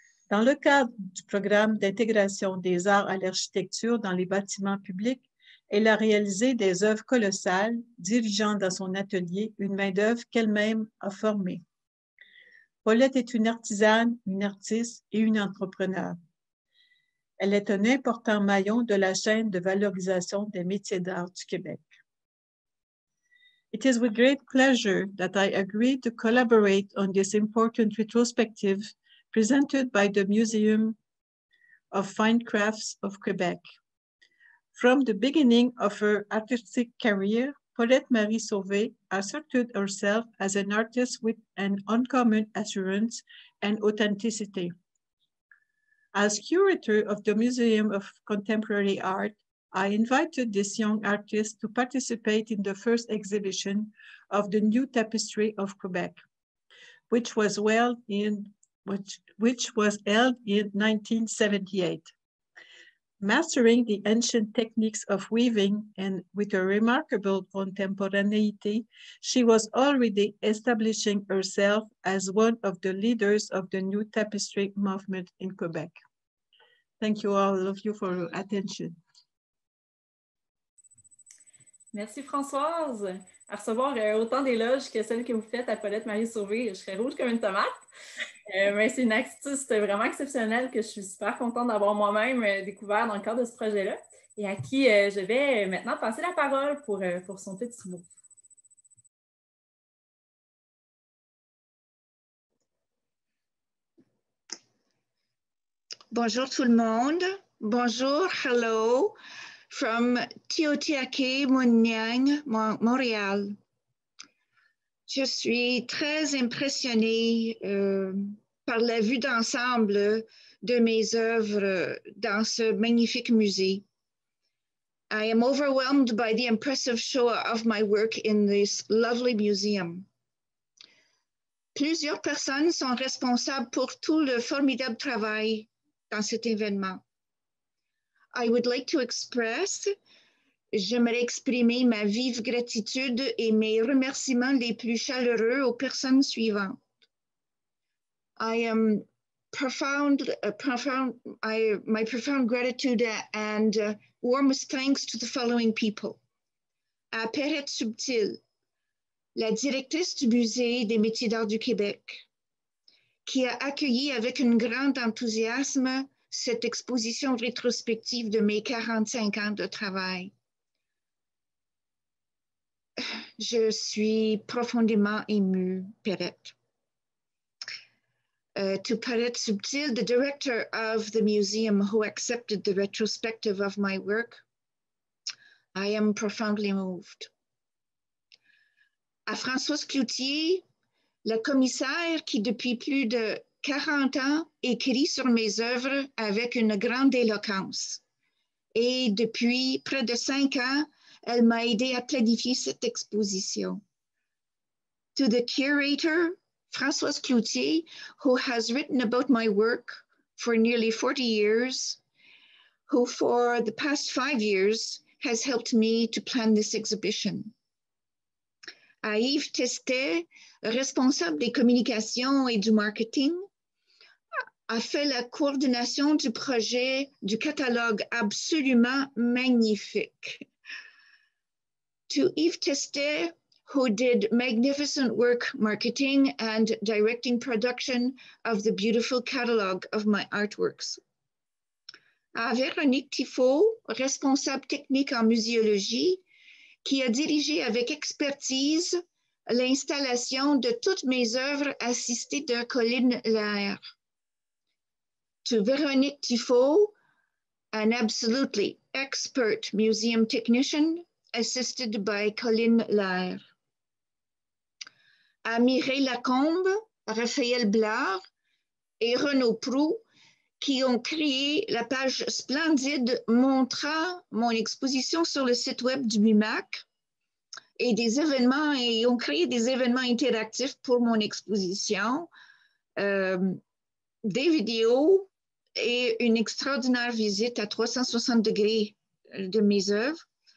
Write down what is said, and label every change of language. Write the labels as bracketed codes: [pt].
[fr] Dans le cadre du programme d'intégration des arts à l'architecture dans les bâtiments publics, elle a réalisé des œuvres colossales, dirigeant dans son atelier une main-d'œuvre qu'elle-même a formée. Paulette est une artisane, une artiste et une entrepreneure. Elle est un important maillon de la chaîne de valorisation des métiers d'art du Québec. [en] It is with great pleasure that I agree to collaborate on this important retrospective presented by the Museum of Fine Crafts of Quebec. From the beginning of her artistic career, Paulette Marie Sauvé asserted herself as an artist with an uncommon assurance and authenticity. As curator of the Museum of Contemporary Art, I invited this young artist to participate in the first exhibition of the New Tapestry of Quebec, which was held in 1978. Mastering the ancient techniques of weaving and with a remarkable contemporaneity, she was already establishing herself as one of the leaders of the New Tapestry movement in Quebec. Thank you all of you for your attention. [fr] Merci Françoise. À recevoir autant d'éloges que celles que vous faites à Paulette Marie Sauvé, je serais rouge comme une tomate. Mais c'est une artiste vraiment exceptionnelle que je suis super contente d'avoir moi-même découvert dans le cadre de ce projet-là et à qui je vais maintenant passer la parole pour son petit mot. Bonjour tout le monde. Bonjour, [en] hello, from [fr] Tiohtià:ke, Mouniang, Montréal. Je suis très impressionnée par la vue d'ensemble de mes œuvres dans ce magnifique musée. [en] I am overwhelmed by the impressive show of my work in this lovely museum. [fr] Plusieurs personnes sont responsables pour tout le formidable travail dans cet événement. [en] I would like to express, [fr] j'aimerais exprimer ma vive gratitude et mes remerciements les plus chaleureux aux personnes suivantes. [en] I am my profound gratitude and warmest thanks to the following people. [fr] À Perrette Subtil, la directrice du Musée des métiers d'art du Québec, qui a accueilli avec un grand enthousiasme cette exposition rétrospective de mes 45 ans de travail. Je suis profondément émue, Perrette. [en] To Perrette Subtil, the director of the museum who accepted the retrospective of my work, I am profoundly moved. [fr] À Françoise Cloutier, la commissaire qui depuis plus de 40 ans écrit sur mes œuvres avec une grande éloquence. Et depuis près de 5 ans, elle m'a aidé à planifier cette exposition. [en] To the curator, Françoise Cloutier, who has written about my work for nearly 40 years, who for the past 5 years has helped me to plan this exhibition. [fr] À Yves Testet, responsable des communications et du marketing, a fait la coordination du projet du catalogue absolument magnifique. [en] To Yves Testet, who did magnificent work marketing and directing production of the beautiful catalogue of my artworks. [fr] À Véronique Tifo, responsable technique en muséologie, qui a dirigé avec expertise l'installation de toutes mes œuvres assistées de Colline Lair. [en] To Véronique Tifo, an absolutely expert museum technician assisted by Colline Lair. [fr] à Mireille Lacombe, Raphaël Blard et Renaud Proulx, qui ont créé la page splendide montrant mon exposition sur le site web du MUMAC et des événements, et ont créé des événements interactifs pour mon exposition, des vidéos et une extraordinaire visite à 360 degrés de mes œuvres.